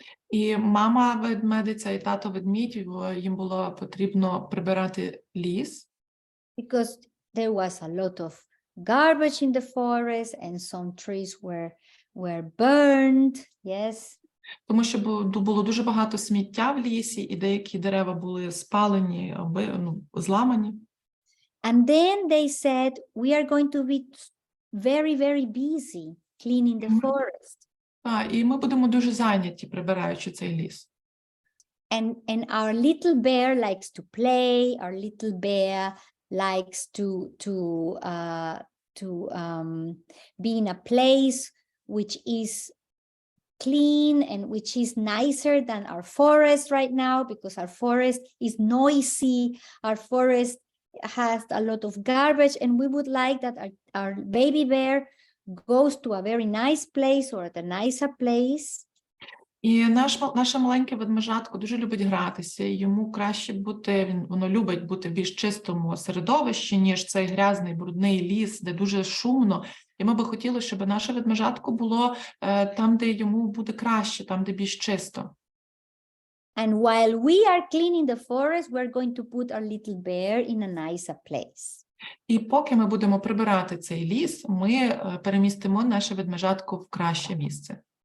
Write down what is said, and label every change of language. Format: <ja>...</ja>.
<uk>і мама ведмедиця і тато ведмідь, їм було потрібно прибирати ліс,</uk> <en>Because there was a lot of garbage in the forest and some trees were burned. Yes.</en> <uk>тому що було дуже багато сміття в лісі, і деякі дерева були спалені, зламані.</uk> <en>And then they said, we are going to be very, very busy cleaning the forest.</en> <uk>І ми будемо дуже зайняті, прибираючи цей ліс.</uk> <en>And our little bear likes to play. Our little bear likes to be in a place which is clean and which is nicer than our forest right now, because our forest is noisy. Our forest has a lot of garbage, and we would like that our baby bear goes to a very nice place or at a nicer place.</en> <uk>І наше маленьке ведмежатко дуже любить гратися, і йому краще бути, воно любить бути в більш чистому середовищі, ніж цей грязний, брудний ліс, де дуже шумно. І ми би хотіли, щоб наше ведмежатко було там, де йому буде краще, там, де більш чисто.</uk> <en>And while we are cleaning the forest, we're going to put our little bear in a nicer place.</en> <uk>І поки ми будемо прибирати цей ліс, ми перемістимо наше ведмежатко в краще місце.</uk>